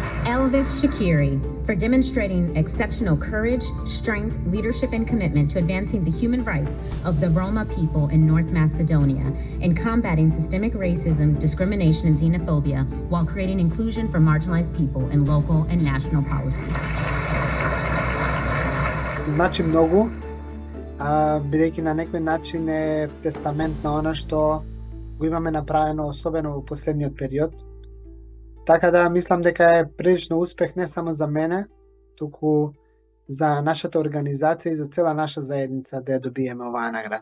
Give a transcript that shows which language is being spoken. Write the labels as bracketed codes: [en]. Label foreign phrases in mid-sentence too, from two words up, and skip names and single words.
[en] Elvis Shakiri for demonstrating exceptional courage, strength, leadership, and commitment to advancing the human rights of the Roma people in North Macedonia and combating systemic racism, discrimination, and xenophobia while creating inclusion for marginalized people in local and national policies. [mk] Значи многу, бидејќи на некој начин е тестамент на она што го имаме направено, особено во последниот период. Така да мислам дека е прилично успех не само за мене, туку за нашата организација и за цела наша заедница да ја добиеме оваа награда.